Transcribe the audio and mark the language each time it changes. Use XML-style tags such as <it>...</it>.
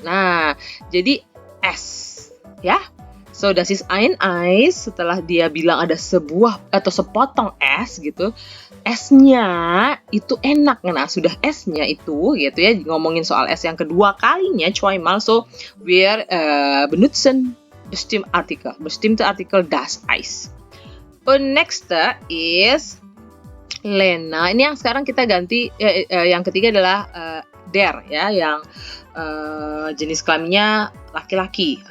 <id>Nah, jadi es ya.</id> <de>So, das ist ein Eis.</de> <id>Setelah dia bilang ada sebuah atau sepotong es gitu, esnya itu enak. Nah, sudah esnya itu gitu ya, ngomongin soal es yang kedua kalinya, zweimal.</id> <en>So,</en> <de>wir benutzen bestimmte Artikel das Eis.</de> <id>Und</id> <en>next is Lena.</en> <id>Ini yang sekarang kita ganti, yang ketiga adalah der ya, yang jenis kelaminnya laki-laki.</id>